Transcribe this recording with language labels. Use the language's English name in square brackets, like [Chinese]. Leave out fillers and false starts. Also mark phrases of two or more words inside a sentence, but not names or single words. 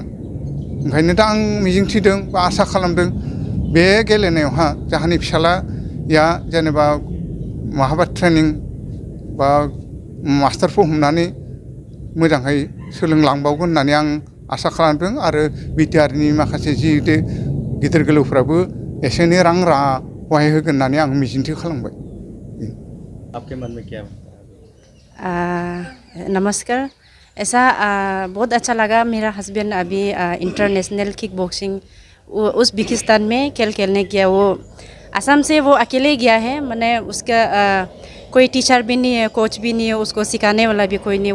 [Bodo] ओंखायनो दा आं मिजिंथिदों बा आसा खालामदों बे गेलेनायावहा जाहानि फिसालाया जेनेबा महाबा ट्रेनिं बा मास्टारफोर हमनानै मोजाङै सोलोंलांबावगोन होननानै आं आसा खालामदों। आरो बिटिआरनि माखासे जि गिदिर गोलावफ्राबो एसे एनै रां सहाय होगोन होननानै आं मिजिंथि खालामबाय। [Hindi] आपके मन में क्या है? नमस्कार। ऐसा बहुत अच्छा लगा। मेरा हस्बैंड अभी [English] international kick boxing [Hindi] उज़्बेकिस्तान में खेलने गया। वो असम से वो अकेले गया है। मैंने उसका कोई टीचर भी नहीं है, कोच भी नहीं है, उसको सिखाने वाला भी कोई नहीं।